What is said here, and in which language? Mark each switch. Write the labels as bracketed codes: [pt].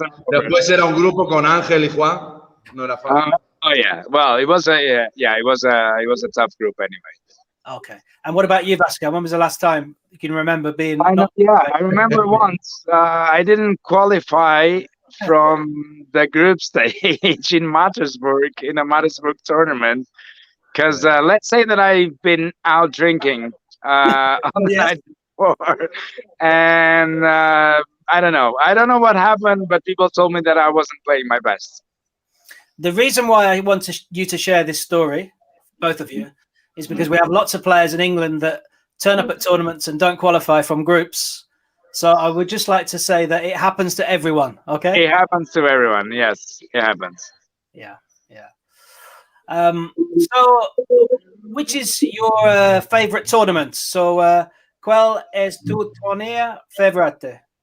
[es] Después era un grupo con Ángel y Juan. No era fácil. [en] Oh yeah. Well, it was a tough group anyway. Okay. And what about you, Vasco? When was the last time you can remember being? I remember once I didn't qualify from the group stage in Mattersburg in a Mattersburg tournament because let's say that I've been out drinking on the night before, and I don't know what happened, but people told me that I wasn't playing my best. The reason why I want you to share this story, both of you, is because we have lots of players in England that turn up at tournaments and don't qualify from groups. So I would just like to say that it happens to everyone, okay? It happens to everyone, yes, it happens. Yeah. So, which is your favorite tournament? So, ¿cuál es tu torneo favorito?